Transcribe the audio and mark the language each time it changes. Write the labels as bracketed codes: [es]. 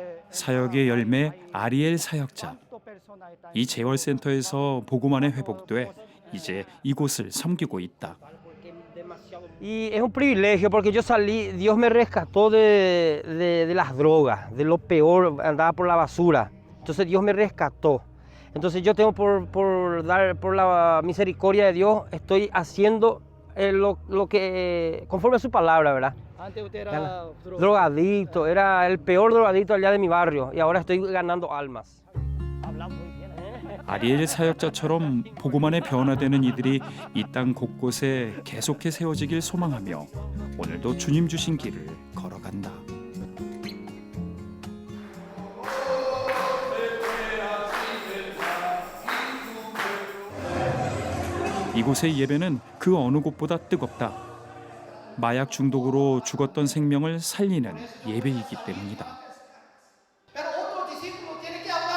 [ko] 사역의 열매 아리엘 사역자. 이 재활센터에서 복음 안에 회복돼 이제 이곳을 섬기고 있다. [es] Y es un privilegio porque yo salí, Dios me rescató de las drogas, de lo peor, andaba por la basura. Entonces Dios me rescató. Entonces yo tengo por la misericordia de Dios, estoy haciendo lo que conforme a su palabra, ¿verdad? Antes usted era Drogadicto, era el peor drogadicto allá de mi barrio y ahora estoy ganando almas. [ko] 아리엘 사역자처럼 복음 안에 변화되는 이들이 이 땅 곳곳에 계속해 세워지길 소망하며 오늘도 주님 주신 길을 걸어간다. 이곳의 예배는 그 어느 곳보다 뜨겁다. 마약 중독으로 죽었던 생명을 살리는 예배이기 때문이다. [es] Pero otros discípulos tienen que